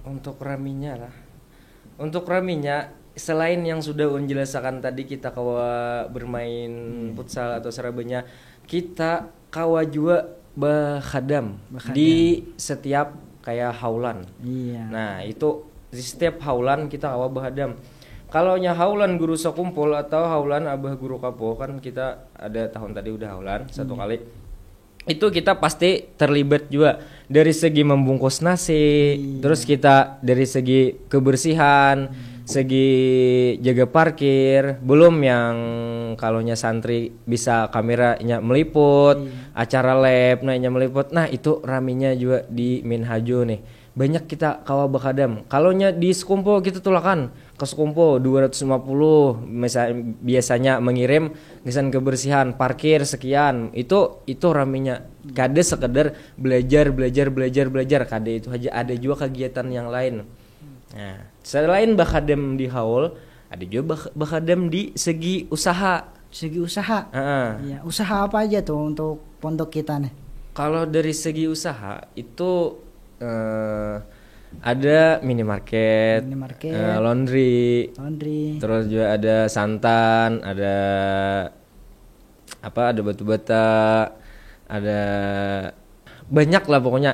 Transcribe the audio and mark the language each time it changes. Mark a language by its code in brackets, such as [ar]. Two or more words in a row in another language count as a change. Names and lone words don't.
[bjn] Untuk raminya selain yang sudah Un jelaskan tadi, kita kawa bermain futsal atau serabanya, kita kawa juga bakhadam di setiap kayak haulan. Iya. Nah, itu di setiap haulan kita kawa bahadam. Kalau nya haulan guru sekumpul atau haulan abah guru kapo, kan kita ada tahun tadi udah haulan satu kali. Itu kita pasti terlibat juga dari segi membungkus nasi, terus kita dari segi kebersihan, segi jaga parkir, belum yang kalonya santri bisa kameranya meliput, acara lab nya meliput. Nah, itu raminya juga di Minhajul nih. Banyak kita kawa bakadam. Kalonya di sekumpul kita tulakan ke sekumpul 250 misalnya, biasanya mengirim kesan kebersihan parkir sekian. Itu raminya. Kade sekedar belajar kade itu aja. Ada juga kegiatan yang lain. Nah, selain bakadam di haul, ada juga bakadam di segi usaha. [id] Iya, usaha apa aja tuh untuk pondok kita nih? Kalau dari segi usaha itu ada minimarket, laundry, terus juga ada santan, ada batu bata, ada banyak lah pokoknya.